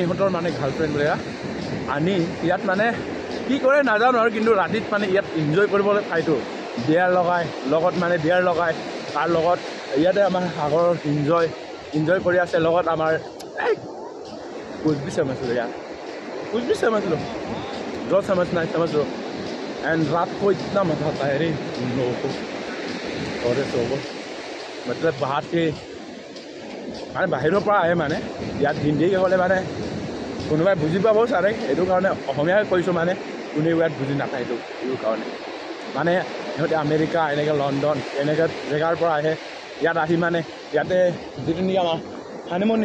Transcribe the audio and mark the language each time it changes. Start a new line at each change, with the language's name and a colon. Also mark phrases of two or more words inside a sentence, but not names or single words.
Assamese: ইহঁতৰ মানে গাৰ্লফ্ৰেণ্ড বুলি আনি ইয়াত মানে কি কৰে নাজানো আৰু কিন্তু ৰাতিত মানে ইয়াত এনজয় কৰিবলৈ ঠাইটো বিয়াৰ লগাই তাৰ লগত ইয়াতে আমাৰ সাগৰৰ এনজয় কৰি আছে লগত আমাৰ
Hindi: कुछ भी समझ लो जो समझना है समझ लो एंड रात को इतना मजा आता है रे उन लोगों को और मतलब बाहर के
Assamese: মানে বাহিৰৰ পৰা আহে মানে ইয়াত হিন্দীকে ক'লে মানে কোনোবাই বুজি পাব চাৰে এইটো কাৰণে অসমীয়াকৈ কৈছোঁ মানে কোনেও ইয়াত বুজি নাপায় এইটো কাৰণে মানে সিহঁতে আমেৰিকা এনেকৈ লণ্ডন এনেকৈ জেগাৰ পৰা আহে ইয়াত আহি মানে ইয়াতে যিটো নেকি আমাৰ হানিমুন